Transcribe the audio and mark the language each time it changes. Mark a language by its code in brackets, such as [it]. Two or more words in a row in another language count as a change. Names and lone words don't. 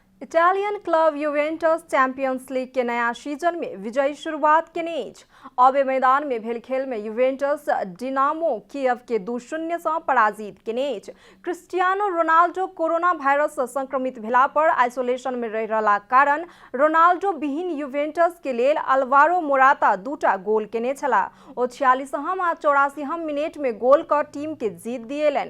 [mai] इटालियन क्लब यूवेंटस चैंपियंस लीग के नया सीजन में विजयी शुरुआत के नेज अबे मैदान में भेल खेल में यूवेंटस डिनामो कीव के 2-0 से पराजित के नेज क्रिस्टियानो रोनाल्डो कोरोना वायरस संक्रमित भेला पर आइसोलेशन में रह रहला कारण रोनाल्डो विहीन यूवेंटस के लेल अल्वारो मोराता 2टा गोल केने छला ओ 46 आ 84 मिनट में गोल कर टीम के जीत दिएलन।